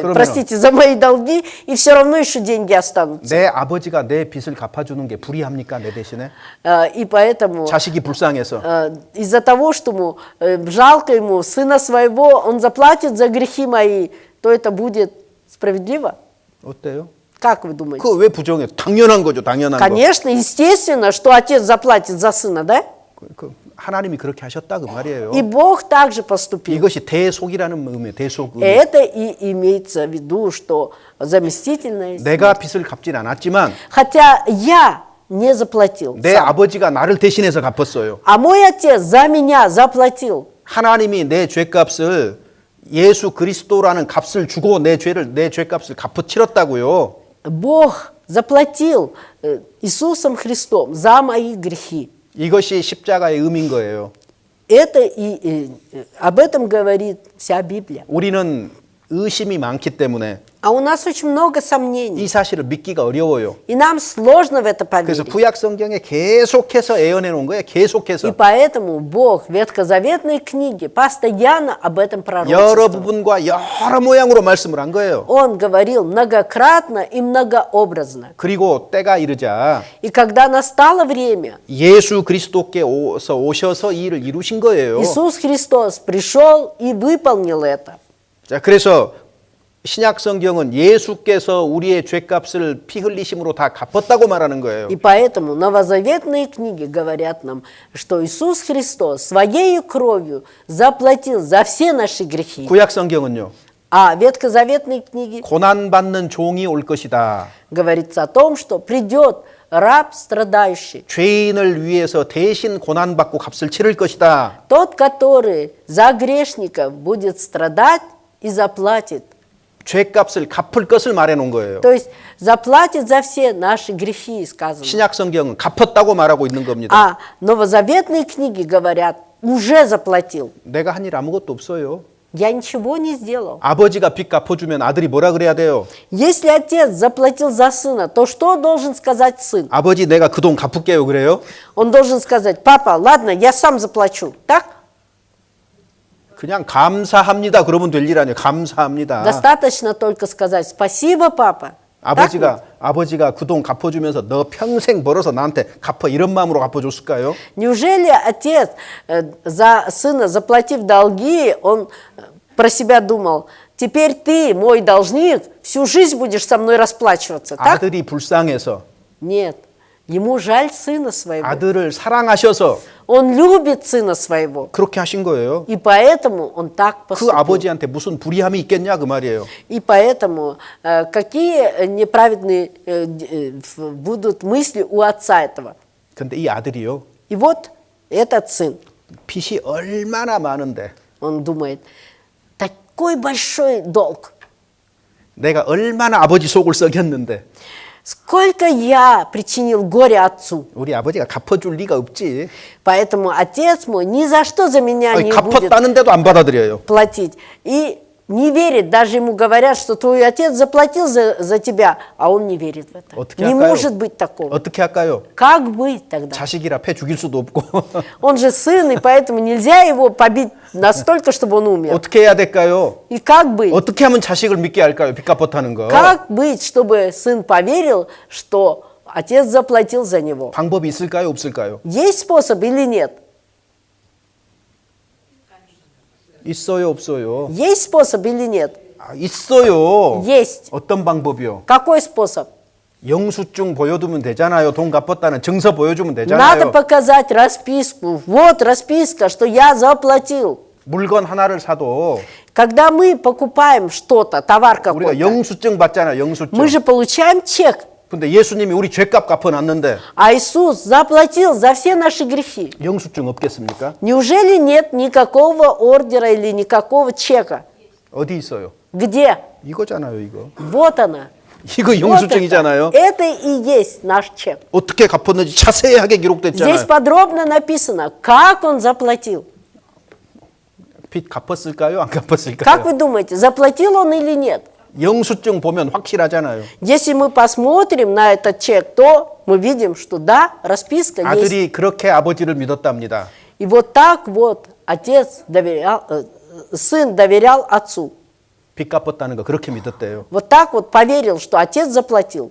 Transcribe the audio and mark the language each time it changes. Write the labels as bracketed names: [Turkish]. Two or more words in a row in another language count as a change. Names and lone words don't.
[Korean] 그러면은- [Russian] простите, за мои долги, и все равно еще деньги останутся. [Korean] 내 아버지가 내 빚을 갚아주는 게 불이합니까, 내 대신에? [Russian] И поэтому [Korean] 자식이 불쌍해서. [Russian] из-за того, что ему жалко ему сына своего, он заплатит за грехи мои, то это будет справедливо? [Korean] 어때요? [Russian] Как вы думаете? [Korean] 그거 왜 부정해요? 당연한 거죠, 당연한 거. [Russian] Конечно, естественно, что отец заплатит за сына, да? [Korean] 하나님이 그렇게 하셨다 그 말이에요. [Russian] И Бог также поступил. [Korean] 이것이 대속이라는 의미예요. 대속 의미. [Russian] Это и имеется в виду, что заместительная [Korean] 내가 [Russian] смерть. [Korean] 빚을 갚진 않았지만 [Russian] Хотя я не заплатил, [Korean] 내 [Russian] сам, [Korean] 아버지가 나를 대신해서 갚았어요. [Russian] а мой отец за меня заплатил. [Korean] 하나님이 내 죄값을 예수 그리스도라는 값을 주고 내 죄값을 갚아 치렀다고요. [Russian] Бог заплатил Иисусом Христом за мои грехи. [Korean] 이것이 십자가의 의미인 거예요. [Russian] Это об этом говорит вся Библия. [Korean] 우리는 의심이 많기 때문에 [Russian] А у нас очень много сомнений, [Korean] 이 사실을 믿기가 어려워요. [Russian] и нам сложно в это [Korean] 그래서 [Russian] поверить. [Korean] 구약 성경에 계속해서 애언해 놓은 거예요. [Russian] И [Korean] 계속해서 [Russian] поэтому Бог в ветхозаветной книге постоянно об этом [Korean] 여러 [Russian] пророчествовал. [Korean] 부분과 여러 모양으로 말씀을 한 거예요. [Russian] Он говорил многократно и многообразно. [Korean] 그리고 때가 이르자 [Russian] И когда настало время, [Korean] 예수 그리스도께서 오셔서 이 일을 이루신 거예요. [Russian] Иисус Христос пришел и выполнил это. [Korean] 자, 그래서 신약 성경은 예수께서 우리의 죄값을 피 흘리심으로 다 갚았다고 말하는 거예요. [Russian] И поэтому новозаветные книги говорят нам, что Иисус Христос своей кровью заплатил за все наши грехи. [Korean] 구약 성경은요. [Russian] А в ветхозаветной книге [Korean] 고난 받는 종이 올 것이다. [Russian] говорится о том, что придет раб страдающий, [Korean] 죄인을 위해서 대신 고난 받고 값을 치를 것이다. [Russian] тот, который за грешников будет страдать и заплатит. [Korean] 죄값을 갚을 것을 말해 놓은 거예요. [Russian] То есть заплатит за все наши грехи, сказано. [Korean] 신약 성경은 갚았다고 말하고 있는 겁니다. [Russian] А новозаветные книги говорят, уже заплатил. [Korean] 내가 한 일 아무것도 없어요. [Russian] Я ничего не сделал. [Korean] 아버지가 빚 갚아주면 아들이 뭐라 그래야 돼요? [Russian] Если отец заплатил за сына, то что должен сказать сын? [Korean] 아버지 내가 그 돈 갚을게요 그래요? [Russian] Он должен сказать, папа, ладно, я сам заплачу. Так? [Korean] 그냥 감사합니다 그러면 될 일 아니에요. 감사합니다. [Russian] Достаточно только сказать, спасибо, папа. Так вот? [Korean] 아버지가 그 돈 갚아주면서 너 평생 벌어서 나한테 갚아 이런 마음으로 갚아줬을까요? [Russian] Неужели отец за сына, заплатив долги, он про себя думал, теперь ты, мой должник, всю жизнь будешь со мной расплачиваться, так? [Korean] 아들이 불쌍해서 [Russian] Нет, ему жаль сына своего. [Korean] 아들을 사랑하셔서 [Russian] Он любит сына своего. [Korean] 그렇게 하신 거예요. [Russian] И поэтому он так [Korean] 그 [Russian] поступил. [Korean] 아버지한테 무슨 불의함이 있겠냐 그 말이에요. [Russian] И поэтому какие неправедные будут мысли у отца этого. [Korean] 근데 이 아들이요. [Russian] И вот этот сын, [Korean] 빚이 얼마나 많은데 [Russian] он думает, такой большой долг. [Korean] 내가 얼마나 아버지 속을 썩였는데 [Russian] Сколько я причинил горя отцу. [Korean] 우리 아버지가 갚아줄 리가 없지. [Russian] Поэтому отец мой ни за что за меня [Korean] 아니, [Russian] не будет [Korean] 갚았다는데도 안 받아들여요. [Russian] платить. И не верит, даже ему говорят, что твой отец заплатил за тебя, а он не верит в это. [Korean] 어떻게 [Russian] Не [Korean] 할까요? [Russian] может быть такого. [Korean] 어떻게 할까요? [Russian] Как быть тогда? [Korean] 자식이라 패 죽일 수도 없고 [Russian] Он же сын, и поэтому нельзя его побить настолько, чтобы он умер. [Korean] 어떻게 해야 될까요? [Russian] И как быть? [Korean] 어떻게 하면 자식을 믿게 할까요? 빚 갚았다는 거. [Russian] Как быть, чтобы сын поверил, что отец заплатил за него? [Korean] 방법이 있을까요? 없을까요? [Russian] Есть способ или нет? [Korean] 있어요, 없어요? [Russian] Есть способ или нет? [Korean] 아, 있어요. [Russian] Есть. [Korean] 어떤 방법이요? [Russian] Какой способ? [Korean] 영수증 보여두면 되잖아요. 돈 갚았다는 증서 보여주면 [Russian] Надо [Korean] 되잖아요. [Russian] показать расписку. Вот расписка, что я заплатил. [Korean] 물건 하나를 사도 [Russian] Когда мы покупаем что-то, товар [Korean] 우리가 [Russian] какой-то, [Korean] 영수증 받잖아요. 영수증. [Russian] мы же получаем чек. [Korean] 근데 예수님이 우리 죄값 갚아놨는데 [Russian] А Иисус заплатил за все наши грехи. [Korean] 영수증 없겠습니까? [Russian] Неужели нет никакого ордера или никакого чека? [Korean] 어디 있어요? [Russian] Где? [Korean] 이거잖아요, 이거. [Russian] Вот она. [Korean] 이거 [Russian] Вот [Korean] 영수증이잖아요. [Russian] это и есть наш чек. [Korean] 어떻게 갚았는지 자세하게 [Russian] Здесь [Korean] 기록됐잖아요. [Russian] подробно написано, как он заплатил. [Korean] 빚 갚았을까요? 안 갚았을까요? [Russian] Как вы думаете, заплатил он или нет? [Korean] 영수증 보면 확실하잖아요. [Russian] Если мы посмотрим на этот чек, то мы видим, что да, расписка есть. [Korean] 아들이 그렇게 아버지를 믿었답니다. [Russian] И вот так вот отец доверял, сын доверял отцу. [Korean] 빚 갚았다는 거 그렇게 믿었대요. [Russian] Вот так вот поверил, что отец заплатил.